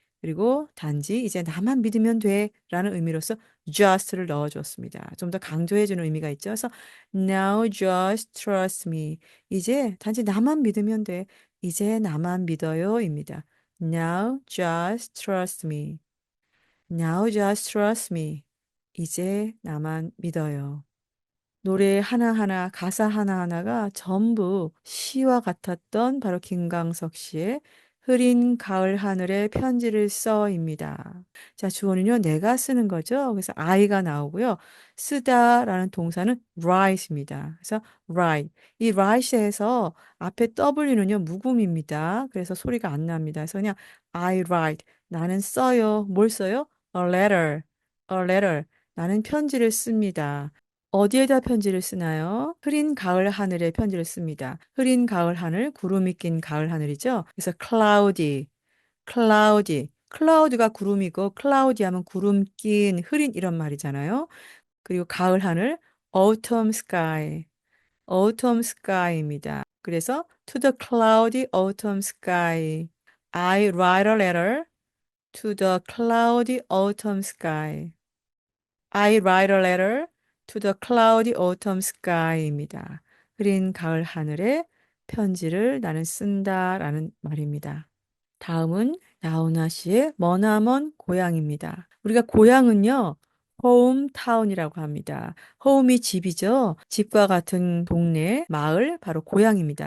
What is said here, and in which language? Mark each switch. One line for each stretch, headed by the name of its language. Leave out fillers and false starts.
Korean: 그리고 단지 이제 나만 믿으면 돼 라는 의미로서 just를 넣어줬습니다. 좀 더 강조해주는 의미가 있죠. 그래서
English: now just trust me.
Korean: 이제 단지 나만 믿으면 돼. 이제 나만 믿어요입니다.
English: Now just trust me. Now just trust me.
Korean: 이제 나만 믿어요. 노래 하나하나, 가사 하나하나가 전부 시와 같았던 바로 김광석 씨의 흐린 가을 하늘에 편지를 써입니다. 자, 주어는요, 내가 쓰는 거죠. 그래서 I가 나오고요. 쓰다라는 동사는 write입니다. 그래서 write. 이 write에서 앞에 W는요, 묵음입니다. 그래서 소리가 안 납니다. 그래서 그냥 I write. 나는 써요. 뭘 써요?
English: A letter. A letter.
Korean: 나는 편지를 씁니다. 어디에다 편지를 쓰나요? 흐린 가을 하늘에 편지를 씁니다. 흐린 가을 하늘, 구름이 낀 가을 하늘이죠. 그래서 cloudy, cloudy. cloud가 구름이고 cloudy 하면 구름 낀 흐린 이런 말이잖아요. 그리고 가을 하늘,
English: autumn sky, autumn sky입니다.
Korean: 그래서
English: to the cloudy autumn sky. I write a letter to the cloudy autumn sky. I write a letter to the cloudy autumn sky입니다.
Korean: 흐린 가을 하늘에 편지를 나는 쓴다라는 말입니다. 다음은 나훈아 씨의 머나먼 고향입니다. 우리가 고향은요, 홈타운이라고 합니다. 홈이 집이죠. 집과 같은 동네, 마을, 바로 고향입니다.